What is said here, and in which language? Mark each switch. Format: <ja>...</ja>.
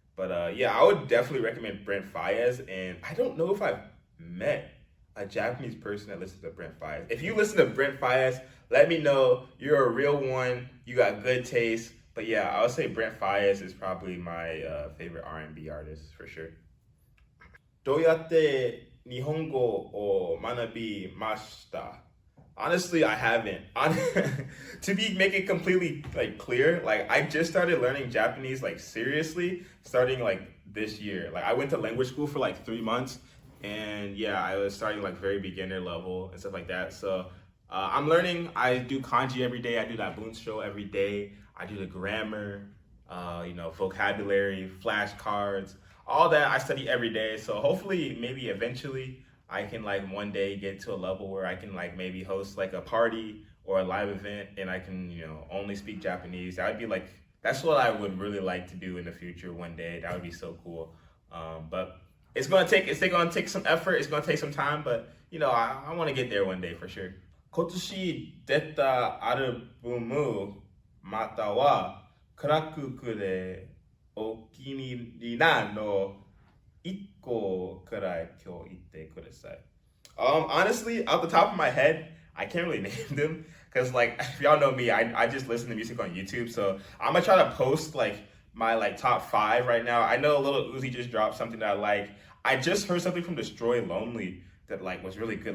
<en>But yeah, I would definitely recommend Brent Faiyaz. And I don't know if I've met a Japanese person that listens to Brent Faiyaz. If you listen to Brent Faiyaz, let me know. You're a real one. You got good taste. But yeah, I would say Brent Faiyaz is probably my favorite R&B artist for sure.</en> <ja>どうやって日本語を学びました?</ja> <en>Honestly, I haven't. To make it completely like clear, like I just started learning Japanese like seriously starting like this year. Like I went to language school for like 3 months, and yeah, I was starting like very beginner level and stuff like that. So I'm learning. I do kanji every day. I do that bunshou every day. I do the grammar, vocabulary, flashcards, all that I study every day. So hopefully, maybe eventually, I can like one day get to a level where I can like maybe host like a party or a live event, and I can only speak Japanese. That would be like, that's what I would really like to do in the future one day. That would be so cool. But it's gonna take some effort. It's gonna take some time, but I want to get there one day for sure.</en> <ja>今年出たアルバムまたはクラククでお気に入りなの1個くらい今日言ってください。</ja> <en>Honestly, off the top of my head, I can't really name them because, like, if y'all know me, I just listen to music on YouTube. So I'm gonna try to post like my top 5 right now. I know Lil Uzi just dropped something that I like. I just heard something from Destroy Lonely that was really good.</en>